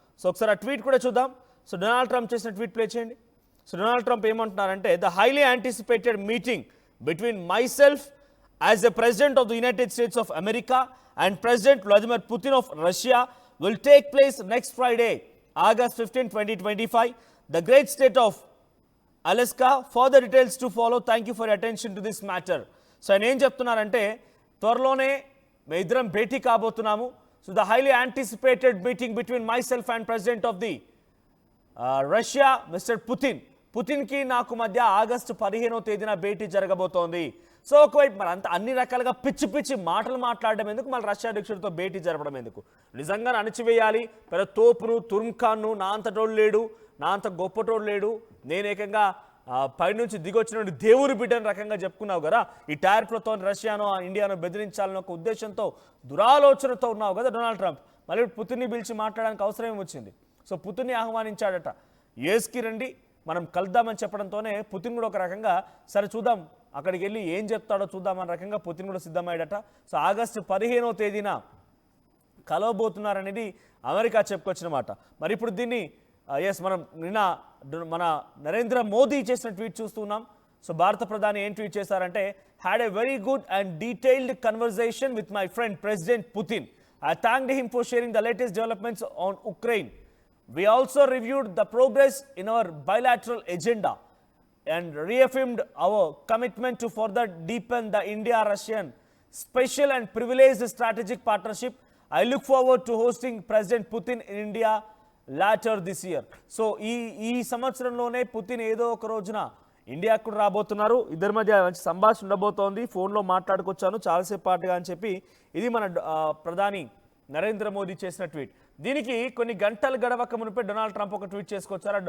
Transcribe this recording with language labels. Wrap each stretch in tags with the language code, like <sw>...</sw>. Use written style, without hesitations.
<te>So ఒకసారి ఆ tweet కూడా చూద్దాం. సో డొనాల్డ్ ట్రంప్ చేసిన ట్వీట్ ప్లే చేయండి. సో డొనాల్డ్ ట్రంప్ ఏమంటున్నారంటే,</te> <en>The highly anticipated meeting between myself as the president of the United States of America and President Vladimir Putin of Russia will take place next Friday, August 15, 2025, the great state of Alaska. Further details to follow. Thank you for your attention to this matter.</en> <te>So ఆయన ఏం చెప్తున్నారంటే, త్వరలోనే మేము ఇద్దరం భేటీ కాబోతున్నాము.</te> <en>So the highly anticipated meeting between myself and President of the Russia, Mr.</en> <te>పుతిన్కి నాకు మధ్య August 15వ తేదీన భేటీ జరగబోతోంది. సో ఒకవైపు మరి అంత అన్ని రకాలుగా పిచ్చి మాటలు మాట్లాడడం ఎందుకు, మళ్ళీ రష్యా అధ్యక్షుడితో భేటీ జరపడం ఎందుకు? నిజంగా అణచివేయాలి. పెద్ద తోపును తుర్మ్ఖాన్ను నా అంతటోడు లేడు, నా అంత గొప్పటోడు లేడు, నేను ఏకంగా పైనుంచి దిగొచ్చినటువంటి దేవుని బిడ్డని రకంగా చెప్పుకున్నావు కదా. ఈ టారిఫ్లతో రష్యాను ఇండియాను బెదిరించాలని ఒక ఉద్దేశంతో దురాలోచనతో ఉన్నావు కదా డొనాల్డ్ ట్రంప్. మళ్ళీ పుతిన్ని పిలిచి మాట్లాడడానికి అవసరం వచ్చింది. సో పుతిన్ని ఆహ్వానించాడట. యుఎస్కి రండి, మనం కలుద్దామని చెప్పడంతోనే పుతిన్ కూడా ఒక రకంగా సరే చూద్దాం, అక్కడికి వెళ్ళి ఏం చెప్తాడో చూద్దామన్న రకంగా పుతిన్ కూడా సిద్ధమయ్యాడట. సో ఆగస్టు 15వ తేదీన కలవబోతున్నారనేది అమెరికా చెప్పుకొచ్చిన మాట. మరి ఇప్పుడు దీన్ని మనం నిన్న మన నరేంద్ర మోదీ చేసిన ట్వీట్ చూస్తున్నాం. సో భారత ప్రధాని ఏం ట్వీట్ చేశారంటే,</te> <en>Had a very good and detailed conversation with my friend president Putin. I thanked him for sharing the latest developments on Ukraine. We also reviewed the progress in our bilateral agenda and reaffirmed our commitment to further deepen the India-Russian special and privileged strategic partnership. I look forward to hosting President Putin in India later this year.</en> <te>So, ఈ సంవత్సరంలోనే Putin ఏదో ఒక రోజున ఇండియాకు కూడా రాబోతున్నారు. ఇద్దరి మధ్య మంచి సంభాషణ ఉండబోతోంది. ఫోన్లో మాట్లాడుకొచ్చాను చాలాసేపు పాటుగా అని చెప్పి ఇది మన ప్రధాని నరేంద్ర మోదీ చేసిన ట్వీట్. దీనికి కొన్ని గంటలు గడవక మునిపే డొనాల్డ్ ట్రంప్ ఒక ట్వీట్ చేసుకొచ్చారు.</te>